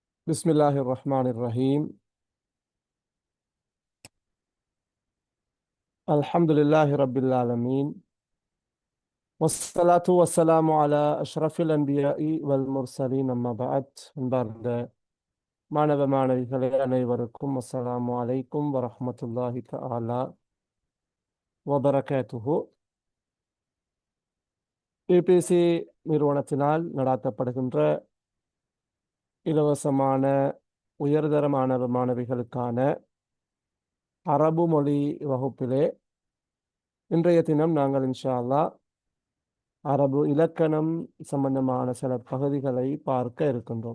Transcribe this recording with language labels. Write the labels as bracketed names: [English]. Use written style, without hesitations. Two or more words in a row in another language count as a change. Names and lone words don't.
[Arabic] بسم الله الرحمن الرحيم. الحمد لله رب العالمين، والصلاة والسلام على أشرف الأنبياء والمرسلين. أما بعد. [Tamil] அன்பார்ந்த மாணவ மாணவிகளே அனைவருக்கும் [Arabic] السلام عليكم ورحمة الله تعالى وبركاته. [Tamil] ஏபிசி நிறுவனத்தினால் நடாத்தப்படுகின்ற இலவசமான உயர்தர மாணவ மாணவிகளுக்கான அரபு மொழி வகுப்பிலே இன்றைய தினம் நாங்கள் [Arabic] إن شاء الله [Tamil] அரபு இலக்கணம் சம்பந்தமான சில பகுதிகளை பார்க்க இருக்கின்றோம்.